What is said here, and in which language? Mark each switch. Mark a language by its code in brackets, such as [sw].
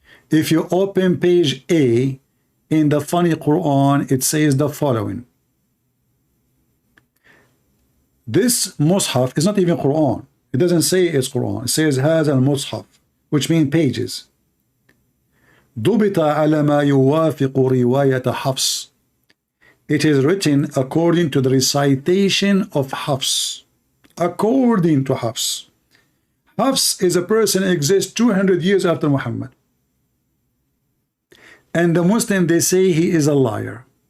[en] If you open page A in the funny Quran, it says the following. This Mus'haf is not even Quran. It doesn't say it's Quran. It says has al-Mus'haf, which means pages. [ar] ضبط على ما يوافق رواية حفص. [en] It is written according to the recitation of Hafs. According to Hafs. Hafs is a person who exists 200 years after Muhammad. And the Muslim, they say he is a liar.